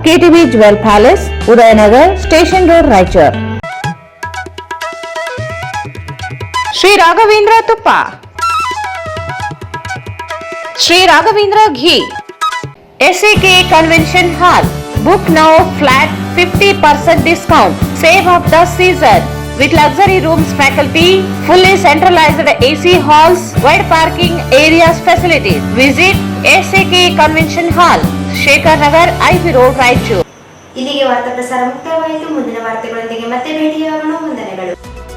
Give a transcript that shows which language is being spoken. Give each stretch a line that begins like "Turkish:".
Kannada: KTB jewel palace, Udayanagar, station road, Raichur. Shri Raghavendra ತುಪ್ಪ, ಶ್ರೀ ರಾಘವೇಂದ್ರ ಘೀ, SAK convention hall.
English: Book now flat 50% discount. Save of the season with luxury rooms, faculty, fully centralized AC halls, wide parking areas, facilities. Visit SAK Convention Hall, Shekhar Nagar, IB Road, Raichur.
Kannada: ಇಲ್ಲಿಗೆ ವಾರ್ತಾ ಪ್ರಸಾರ ಮುಕ್ತಾಯವಾಯಿತು. ಮುಂದಿನ ವಾರ್ತೆಗಳೊಂದಿಗೆ ಮತ್ತೆ ಭೇಟಿಯಾಗೋಣ. ವಂದನೆಗಳು.